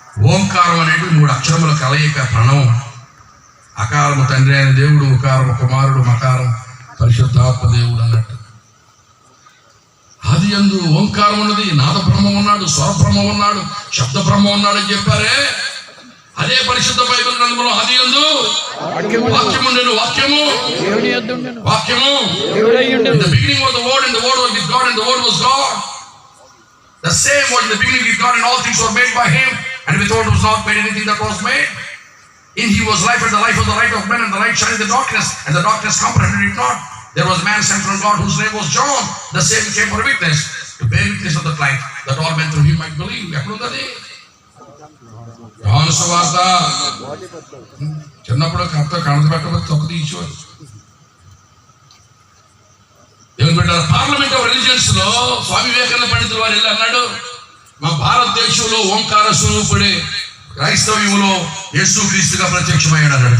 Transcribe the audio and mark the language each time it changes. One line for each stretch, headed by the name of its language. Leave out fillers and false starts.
Telugu: ఓంకారం అనేది 3 అక్షరముల కలయిక ప్రణవం. అకారము తండ్రి అయిన దేవుడు, ఉకారము కుమారుడు, మకారం పరిశుద్ధాత్మ దేవుడు అన్నట్టు. ఆది యందు ఓంకారం ఉన్నది, నాద బ్రహ్మ ఉన్నాడు, స్వర బ్రహ్మ ఉన్నాడు, శబ్ద బ్రహ్మ ఉన్నాడు అని చెప్పారే.
English: అదే పరిశుద్ధ బైబిల్ గ్రంథంలో ఆది యందు వాక్యము ఉండెను, వాక్యము వాక్యము in the beginning was the word and the word was with God and the word was God. The same was in the beginning with God and all things were made by him and without was not made anything that was made. In he was life and the life was the light of men and the light shined in the darkness and the darkness comprehended it not. There was a man sent from God whose name was John. The same came for a witness, to bear witness of the light, that all men through him might believe.
Telugu: ఎక్కడుంది యోహాను సువార్త? చిన్నప్పుడు కథ కణత పెట్టబోతే తొక్క తీసేవారు. ఏమని పెట్టారు? Parliament of religions లో స్వామి వివేకానంద పండితులు వారు వెళ్ళి అన్నాడు, మా భారతదేశంలో ఓంకార స్వరూపుడే క్రైస్తవ్యంలో యేసుక్రీస్తుగా ప్రత్యక్షమయ్యాడు అన్నాడు.